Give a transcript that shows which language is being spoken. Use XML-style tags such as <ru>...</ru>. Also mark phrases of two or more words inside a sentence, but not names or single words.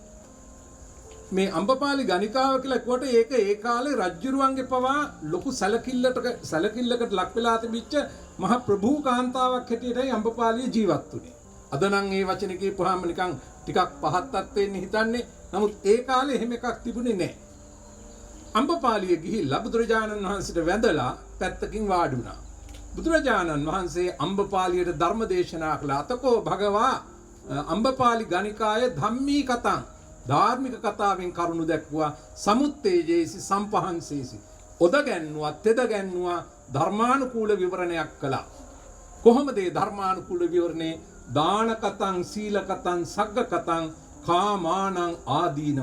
<si>මේ අම්බපාලි ගණිකාව කියලා කිව්වට ඒක ඒ කාලේ රජ්ජුරුවන්ගේ පවා ලොකු සැලකිල්ලකට ලක් වෙලා තිබිච්ච මහ ප්‍රභූ කාන්තාවක් හැටියටයි අම්බපාලිය ජීවත් වුනේ. අද නම් මේ වචනේ කියපුවාම නිකන් ටිකක් පහත්තක් වෙන්න හිතන්නේ. නමුත් ඒ කාලේ එහෙම එකක් තිබුණේ නැහැ. අම්බපාලිය ගිහිල්ලා බුදුරජාණන් වහන්සේට වැඳලා පැත්තකින් වාඩි වුණා. බුදුරජාණන් වහන්සේ අම්බපාලියට ධර්ම දේශනා කළා.</si> <pi>අතකෝ භගවා අම්බපාලි ගණිකාය ධම්මී කතං,</pi> <si>ධාර්මික කතාවෙන් කරුණු දැක්වුවා.</si> <pi>සමුත්තේජේසි සම්පහන්සේසි,</pi> <si>ඔද ගැන්නුවා තෙද ගැන්නුවා ධර්මානුකූල විවරණයක් කළා. කොහොමද මේ ධර්මානුකූල විවරණේ?</si> <pi>දාන කතං, සීල කතං, සග්ග කතං, කාමානං ආදීනව.</pi>